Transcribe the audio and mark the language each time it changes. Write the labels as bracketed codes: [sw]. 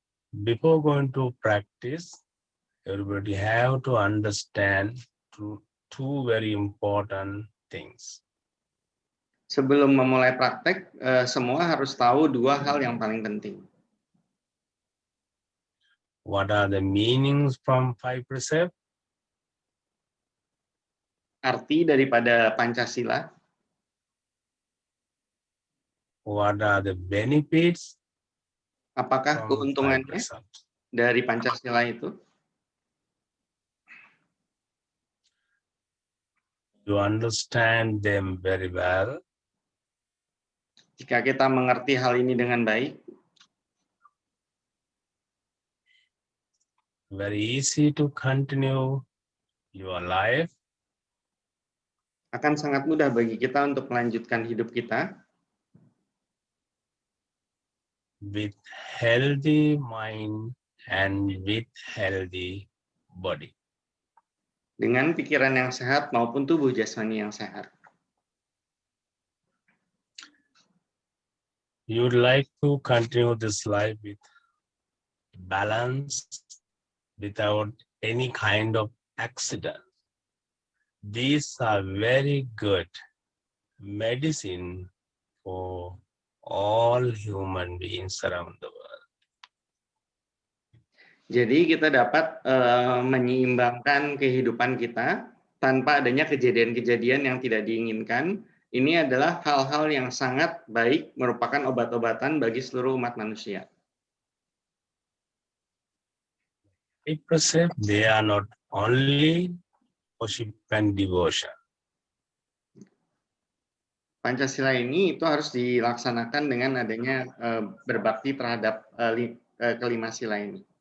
[en] Before going to practice, everybody have to understand two very important things. [id] Sebelum memulai praktek, semua harus tahu dua hal yang paling penting. [en] What are the meanings from 5 precepts? [id] Arti daripada Pancasila. [en] What are the benefits? [id] Apakah keuntungannya dari Pancasila itu? [en] You understand them very well. [id] Jika kita mengerti hal ini dengan baik, [en] very easy to continue your life. [id] Akan sangat mudah bagi kita untuk melanjutkan hidup kita [en] with healthy mind and with healthy body. [id] Dengan pikiran yang sehat maupun tubuh jasmani yang sehat. [en] You would like to continue this life with balance, without any kind of accident. These are very good medicine for all human beings around the world. [id] Jadi kita dapat menyeimbangkan kehidupan kita tanpa adanya kejadian-kejadian yang tidak diinginkan. Ini adalah hal-hal yang sangat baik, merupakan obat-obatan bagi seluruh umat manusia. [en] They are not only worship and devotion. [id] Pancasila ini itu harus dilaksanakan dengan adanya berbakti terhadap kelima sila ini.